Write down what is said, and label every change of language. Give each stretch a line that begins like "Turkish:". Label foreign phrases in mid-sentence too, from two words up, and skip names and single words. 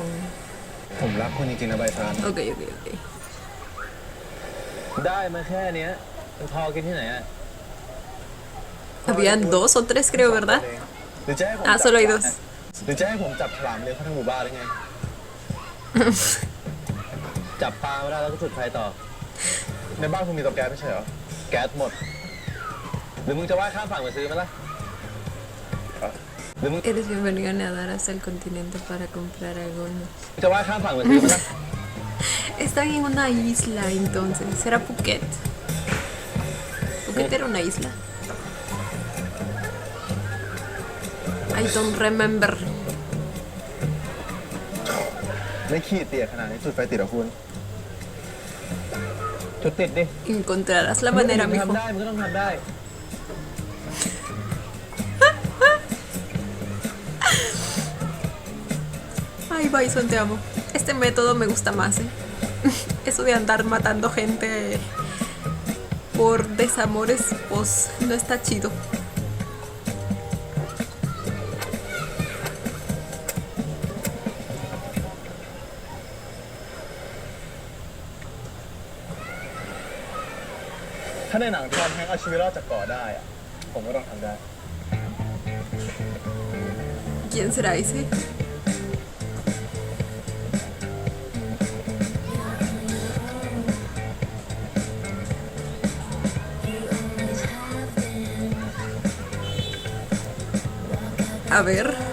Thai: ผมรักคุณจริงๆนะใบซาน
English: ok.
Thai: ได้มาแค่เนี้ยมันพอกินที่ไหนอ่ะ
Spanish: Habían 2 o 3 creo, ¿verdad?
Thai: หรือจะให้ผม
Spanish: Ah, solo hay 2.
Thai: หรือจะให้ผมจับฉลามเลี้ยงเข้าทั้งหมู่บ้านได้ไง จับปลาไม่ได้แล้วก็จุดไฟต่อ ในบ้านคุณมีเตาแก๊สไม่ใช่เหรอ แก๊สหมด หรือมึงจะว่ายข้ามฝั่งมาซื้อไหมล่ะ หรือมึง
Spanish: Eres bienvenido a nadar hasta el continente para comprar algunos.
Thai: จะว่ายข้ามฝั่งมาซื้อไหมล่ะ
Spanish: Están en una isla entonces. ¿Será Phuket? ¿Phuket era una isla?
English: I don't remember.
Thai: ไม่ขี้เตี่ยขนาดนี้จุดไฟติดเหรอคุณ จุดติดดิ
Spanish: Encontrarás la manera,
Thai: มึง
Spanish: mijo.
Thai: ทำได้มึงก็ต้องทำได้
Spanish: Ay, Bison, te amo. Este método me gusta más, ¿eh? Eso de andar matando gente por desamores, pues no está chido.
Thai: ถ้าในหนังทอมแฮงค์เอาชีวิตรอดจากเกาะได้อะผมก็ต้องทำได้
Spanish: ¿Quién será ese? A ver.